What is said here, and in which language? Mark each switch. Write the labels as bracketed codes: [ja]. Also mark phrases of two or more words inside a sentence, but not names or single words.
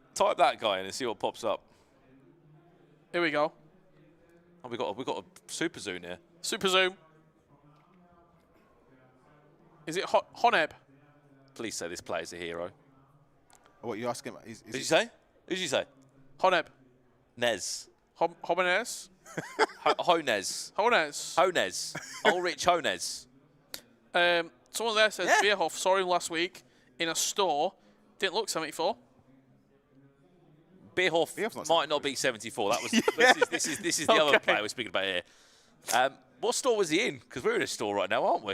[en] Type that guy in and see what pops up. Here we go. Oh, we got a super zoom here. Super zoom. Is it Honeb? Please say this player's a hero. What, you asking? Who'd you say? Who'd you say? Honeb. Nez. Homenes. Honez. Hones. Honez. Ulrich Honez. Someone there says Yeah. Bierhoff saw him last week in a store. Didn't look 74. Bierhoff Bierhoff's not might not be 74. That was this is the other Okay. player we're speaking about here. What store was he in? Because we're in a store right now, aren't we?